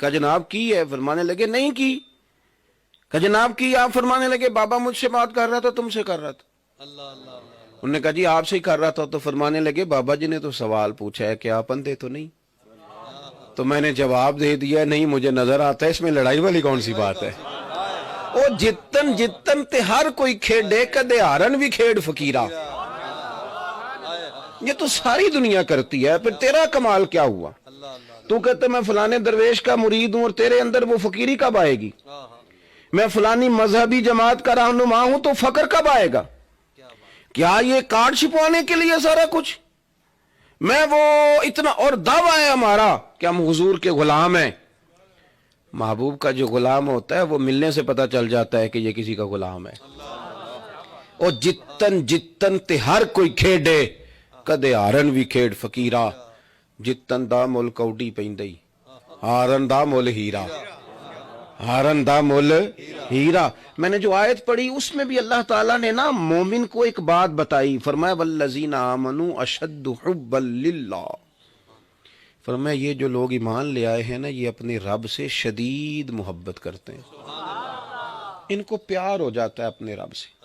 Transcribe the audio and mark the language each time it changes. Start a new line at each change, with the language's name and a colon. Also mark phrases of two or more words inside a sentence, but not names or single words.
Punjabi: کہا جناب کی ہے؟ فرمانے لگے نہیں کی. کہا جناب کی.
Urdu: آپ فرمانے لگے بابا مجھ سے بات کر رہا تھا، تم سے کر رہا تھا. انہوں نے کہا جی آپ سے ہی کر رہا تھا. تو فرمانے لگے بابا جی نے تو سوال پوچھا ہے کہ آپ اندھے تو نہیں؟ تو میں نے جواب دے دیا نہیں مجھے نظر آتا ہے, اس میں لڑائی والی کون سی بات ہے.
Punjabi: او جتن جتن تے ہر کوئی کھیڈے کدے ہارن بھی کھیڈ فقیرہ.
Urdu: یہ تو ساری دنیا کرتی ہے, پھر تیرا کمال کیا ہوا؟ تو کہتے میں فلانے درویش کا مرید ہوں اور تیرے اندر وہ فقیری کب آئے گی؟ میں فلانی مذہبی جماعت کا رہنما ہوں تو فقر کب آئے گا؟ کیا یہ کارڈ چھپوانے کے لیے سارا کچھ؟ میں وہ اتنا اور دعویٰ ہے ہمارا کہ ہم حضور کے غلام ہیں. محبوب کا جو غلام ہوتا ہے وہ ملنے سے پتہ چل جاتا ہے کہ یہ کسی کا غلام ہے.
Punjabi: اور جتن جتن تے ہر کوئی کھیڈے کدے ہارن بھی کھیڈ فقیرہ. جتن دا مل کوڈی پیندئی ہارن دا مل ہیرا, ہارن دا مل ہیرا.
Urdu: میں نے جو آیت پڑھی اس میں بھی اللہ تعالیٰ نے نا مومن کو ایک بات بتائی. فرمایا
Arabic: والذین آمنوا اشد حبا للہ.
Urdu: فرمایا یہ جو لوگ ایمان لے آئے ہیں نا یہ اپنے رب سے شدید محبت کرتے ہیں. ان کو پیار ہو جاتا ہے اپنے رب سے.